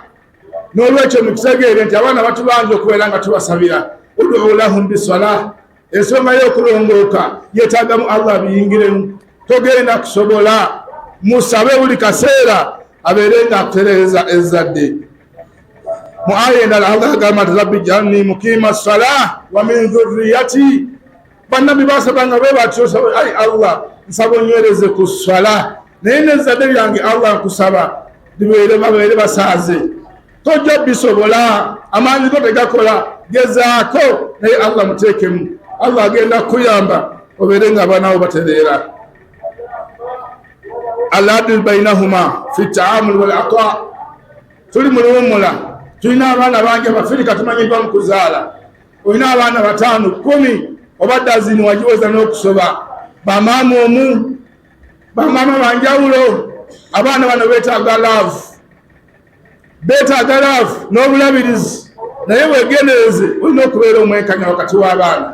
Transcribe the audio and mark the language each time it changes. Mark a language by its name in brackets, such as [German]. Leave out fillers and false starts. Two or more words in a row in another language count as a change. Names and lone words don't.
[Ganda] N'olwekyo mukitegeere nti abaana batubanja okubeera nga tubasabira. [Arabic] ادعوا لهم بالصلاة. [Ganda] Ensonga y'okulongooka yeetaagamu Allah biyingiremu. Togenda kusobola musabe buli kaseera abeere nga akutereeza ezzadde. Mu aya endala Allah agamba nti [Arabic] رب اجعلني مقيم الصلاة ومن ذريتي. [Ganda] Bannabbi baasabanga bwe batyo ayi Allah nsaba onywereze ku swala naye n'ezzadde lyange Allah nkusaba babeere basaaze. Tojja bisobola amaanyi go tegakola gezaako naye Allah muteekemu. Allah agenda kuyamba obeere nga abaana bo batereera. [Arabic] العدل بينهما في التعامل والعطاء. [Ganda] Tuli mu luwummula tulina abaana bangi Abafirika tumanyiddwa mu kuzaala. Olina abaana 5, 10 oba dazini wagiweza n'okusoba. Bamaama omu bamaama banjawulo. Abaana bano beetaaga love n'obulabirizi naye weegendereze olina okubeera omwenkanya wakati w'abaana.